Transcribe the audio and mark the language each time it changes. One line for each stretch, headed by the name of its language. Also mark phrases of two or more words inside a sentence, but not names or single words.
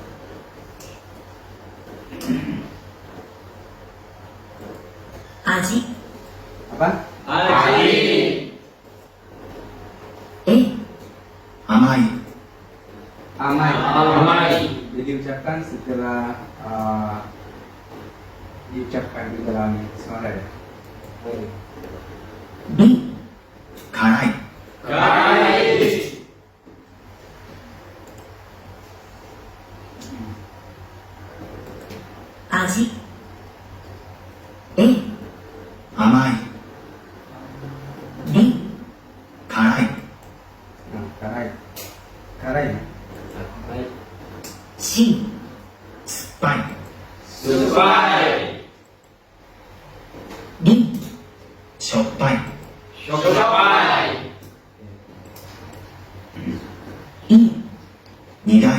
Japanese: Aji
Indonesian: Apa?
Japanese: Aji. A 甘い Amai. Amai.
Indonesian: Jadi ucapkan setelah diucapkan di dalam suara ya.
Japanese: B 辛い Kai. Aji A 甘い B 辛い
Indonesian: Nah, karai. Karai ya.
Japanese: C 酸っぱい Supai. D しょっぱい Shopai. E 苦い